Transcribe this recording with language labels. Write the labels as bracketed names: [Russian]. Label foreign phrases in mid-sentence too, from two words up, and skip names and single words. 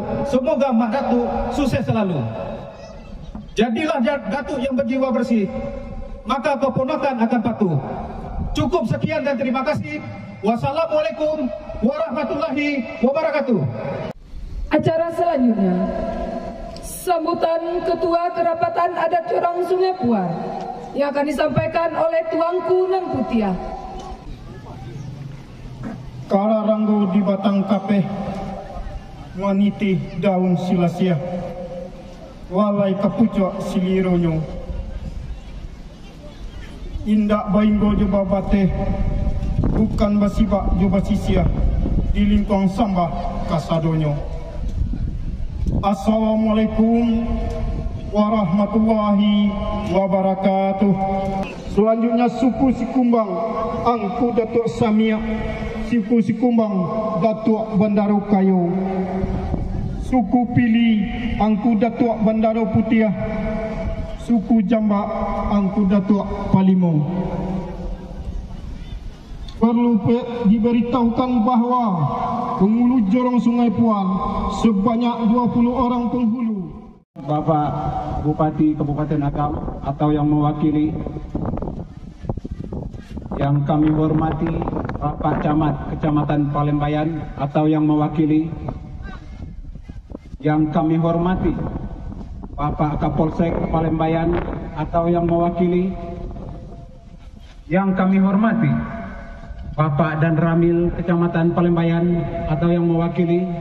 [Indonesian] Semoga Mak Datuk sukses selalu. Jadilah Datuk yang berjiwa bersih, maka keponakan akan patuh. Cukup sekian dan terima kasih. [Arabic] والسلام عليكم ورحمة الله وبركاته. [Indonesian] Acara selanjutnya, sambutan Ketua Kerapatan Adat Jorong Sungai Pua yang akan disampaikan oleh Tuanku Nan Putiah. [Minangkabau] Kala ranggo di batang kapeh, waniti daun silasia, walai kapucok silironyo, indak bainggo joba bateh, bukan basibak joba sisia, di lingkong sambah kasadonyo. [Arabic] السلام عليكم ورحمة الله وبركاته. [Indonesian] Selanjutnya suku Sikumbang Angku Datuk Samia, suku Sikumbang Datuk Bandaro Kayo, suku Pili Angku Datuk Bandaro Putiah, suku Jambak Angku Datuk Palimong. Perlu diberitahukan bahawa penghulu Jorong Sungai Pua sebanyak 20 orang penghulu. Bapak Bupati Kabupaten Agam atau yang mewakili, yang kami hormati Bapak Camat Kecamatan Palembayan atau yang mewakili, yang kami hormati Bapak Kapolsek Palembayan atau yang mewakili, yang kami hormati Bapak Dan Ramil Kecamatan Palembayan atau yang mewakili.